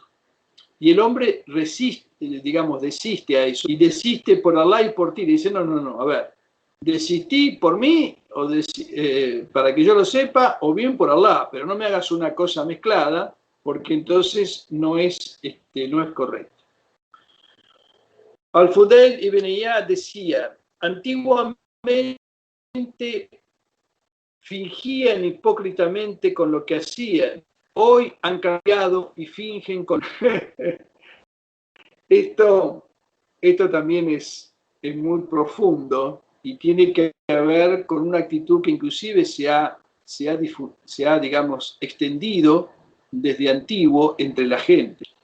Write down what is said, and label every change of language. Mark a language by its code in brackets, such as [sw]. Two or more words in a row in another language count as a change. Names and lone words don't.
[es] Y el hombre desiste a eso y desiste por Allah y por ti. Dice, no, a ver, desistí por mí para que yo lo sepa o bien por Allah, pero no me hagas una cosa mezclada porque entonces no es correcto. Al-Fudayl ibn Iyad decía, antiguamente fingían hipócritamente con lo que hacían, hoy han cambiado y fingen con... Esto también es muy profundo y tiene que ver con una actitud que inclusive se ha digamos, extendido desde antiguo entre la gente.